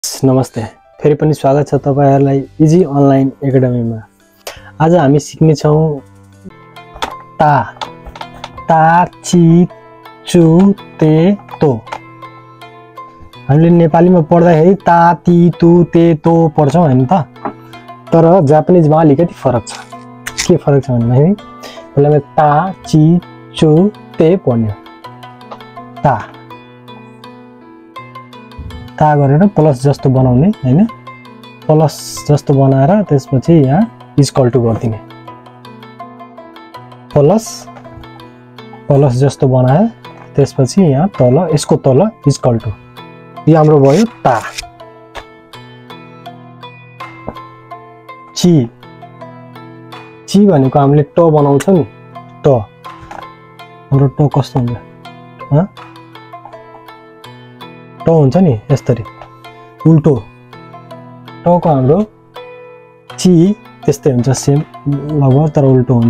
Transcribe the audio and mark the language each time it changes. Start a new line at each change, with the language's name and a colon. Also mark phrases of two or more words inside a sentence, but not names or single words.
Nepali: नमस्ते, फेरि पनि स्वागत छ तपाईहरुलाई इजी अनलाइन एकाडेमीमा। आज हामी सिक्ने छौं
Japanese: た た ち つ て と.
Nepali: हामीले नेपालीमा पढ्दाखेरि ता ती तु ते तो पढ्छौं हैन त, तर जापानिजमा अलिकति फरक छ। के फरक छ भन्दाखेरि पहिला
Japanese: た ち つ て
Nepali: पढ्ने। ता गरेर प्लस जस्तो बनाउने हैन, प्लस जस्तो बनाएर त्यसपछि यहाँ
English: equal to
Nepali: गर्दिने।
English: plus plus
Nepali: जस्तो बनाए त्यसपछि यहाँ तल यसको तल
English: equal to.
Nepali: यो हाम्रो भयो ता। ची ची भनेको हामीले ट बनाउँछ नि, ट। हाम्रो ट कस्तो हुन्छ ह, ट हुन्छ नि यसरी उल्टो। टको हाम्रो ची त्यस्तै हुन्छ, सेम लगभग, तर उल्टो हुन्छ।